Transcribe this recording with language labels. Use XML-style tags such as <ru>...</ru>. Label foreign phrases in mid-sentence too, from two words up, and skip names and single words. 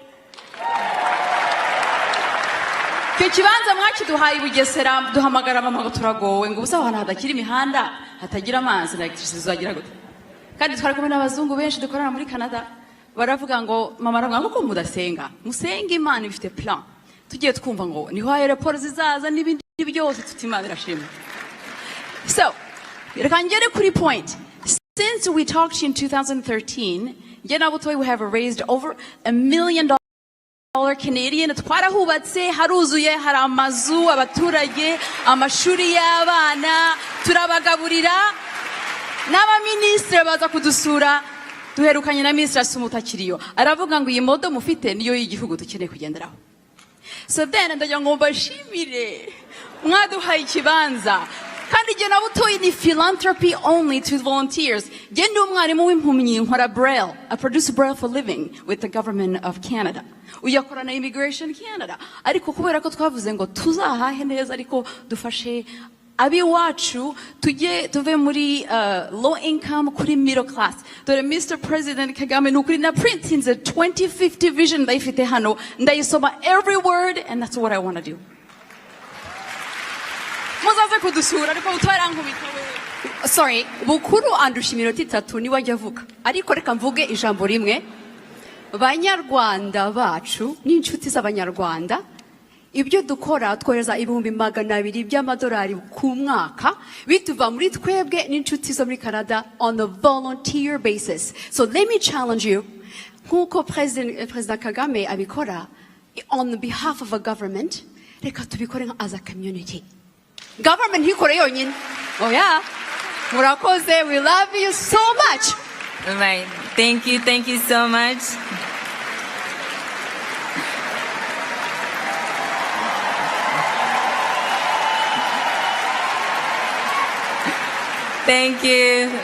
<rw>Icyo kibanza mwakiduhaye Bugesera, duhamagara mama ngo turagowe ngo ubusa ahantu hadakira imihanda, hatagira amazi na electricity zagira gute. Kandi twarakomwe n'abazungu benshi dukorana muri Canada. Baravuga ngo mama aravuga ngo mudasenga musenga Imana ifite plan. Tugiye twumva ngo niho airport zizaza n'ibindi byose tutimana irashimwe. So, reka ngere kuri point.</rw> <en>Since we talked to you in 2013, we have raised over $1 million Canadian.</en> <rw>Twarahubatse, haruzuye, hari amazu, abaturage, amashuri y'abana, turabagaburira. N'abaminisitiri baza kudusura. Duherukanye na Minisitiri Sumutakiriyo aravuga ngo iyi modo mufite niyo y'igihugu dukeneye kugenderaho. So then ndagira ngo mbashimire mwaduhaye ikibanza kandi je nabutoye ni</rw> <en>philanthropy only to volunteers.</en> <rw>Je ndi umwarimu w'impumyi nkora Braille.</rw> <en>I produce Braille for living with the government of Canada.</en> <rw>Uyakora na Immigration Canada. Ariko kubera ko twavuze ngo tuzahahe neza ariko dufashe abiwacu tuve muri</rw> <en>low income</en> <rw>kuri</rw> <en>middle class.</en> <rw>Dore Mr.</rw> <en>President Kagame</en> <rw>nukuri na</rw> <en>print in the 2050 vision</en> <rw>ndayifite hano ndayisoma</rw> <en>every word, and that's what I want to do.</en> <rw>muzaze kudusura ariko utwara nkubita we. Sorry, bukuru andusha iminota 3 niwe ajya avuga. Ariko reka mvuge ijambo rimwe. Banyarwanda bacu n'inshuti z'abanyarwanda ibyo dukora twohereza ibihumbi 200 by'amadolari ku mwaka bituva muri twebwe n'inshuti zo muri Canada</rw> <en>on a volunteer basis. So let me challenge you,</en> <rw>nkuko President Kagame abikora</rw> <en>on behalf of a government,</en> <rw>reka tubikore</rw> <en>as a community.</en> <rw>Government hikore yonyine.</rw> <en>Oh yeah.</en> <rw>Murakoze,</rw> <en>we love you so much. All right. Thank you so much. Thank you.</en>